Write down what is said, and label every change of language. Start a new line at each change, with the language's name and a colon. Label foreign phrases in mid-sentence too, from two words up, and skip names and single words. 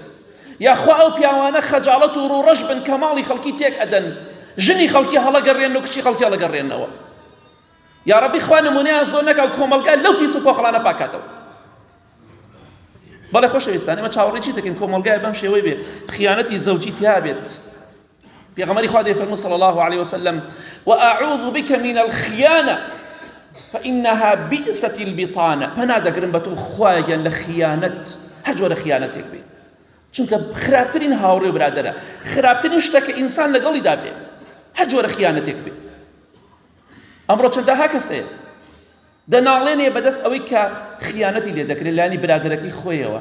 Central Kurdish: یاخوا ئەو پیاوانە خەجاڵەت و ڕوڕەش بن کە ماڵی خەڵکی تێک ئەدەن، ژنی خەڵکی هەڵەگەڕێن و کچی خەڵکی هەڵەگەڕێنەوە. یا ڕەبی خوا نمونەیان زۆر نەکا و کۆمەلگا لەو پیس و پۆخڵانە پاکاتەوە. بەڵێ خۆشەویستان ئێمە چاوەڕێی چی دەکەین کۆمەلگای بەم شێوەی بێ خیانەتی زەوجی تیا بێت. پێغەمبەری خوا دەیفەرموو
Arabic: صلی الله عليه وسلم وأعوذ بك من الخيانة فإنها بئست البطانة.
Central Kurdish: پەنا دەگرم بە تۆ خوایە لە خیانەت، هەر جۆرە خیانەتێک بێ، چونکە خراپترین هاوڕێ و برادەرە، خراپترین شتەکە ئینسان لەگەڵیدا بێ، هەر جۆرە خیانەتێک بێ. ئەمڕۆ چەندەها کەسەیە دەناڵێنێ بەدەست ئەوەی کە خیانەتی لێ دەکرێت لانی برادەرەکەی خۆیەوە.